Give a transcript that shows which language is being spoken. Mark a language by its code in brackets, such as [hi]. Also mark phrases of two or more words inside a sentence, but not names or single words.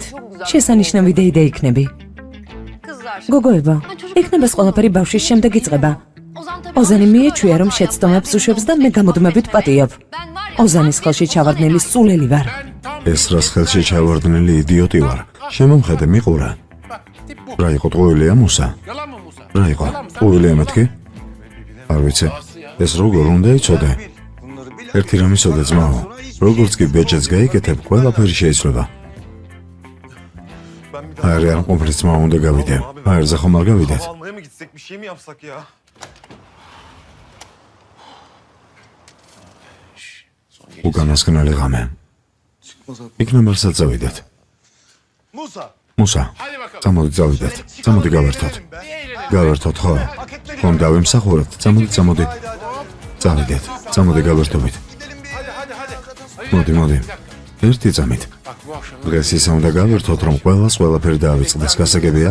[ka] შესანიშნავი დეიდა იქნები. გოგოებო, იქნება ყველაფერი ბავშვის შემდეგ იწყება. ოზანი მიეჩვია რომ შეცდომებს უშვებს და მე გამოდმებით პატიობ. ოზანის ხელში ჩავარდნილი სულელი ვარ. ეს რას ხელში ჩავარდნილი იდიოტი ვარ. შემომხედე, მიყურა. რა იყო ტყუილია მუსა? [tr] Yalan mı Musa? [ka] რა იყო? ტყუილია მეთქი? არ ვიცი. ეს როგორ უნდა იცოდე? ერთი რამ იცოდე ძმაო. როგორც კი ბეჭედს გაიკეთებ, ყველაფერი შეიძლება. არ ყოფილი ძმა უნდა გავიდე. აერზე ხომ არ გავიდეთ? [tr] Almaya mı gitsek, bir şey mi yapsak ya? [ka] უკანასკნელი ღამე. იქნება რასაც წავიდეთ. Musa! მუსა, [tr] Hadi bakalım. [ka] წამოდი წავიდეთ. წამოდი გავერთოთ. გავერთოთ ხო? ხომ დავიმსახუროთ? წამოდი. წავიდეთ. წამოდი გავერთობით. [tr] Hadi hadi hadi. [ka] მოდი. ერთი წამით. [tr] Bak bu akşam [ka] დღეს ისე უნდა გავერთოთ, რომ ყველას ყველაფერი დაავიწყდეს. გასაგებია?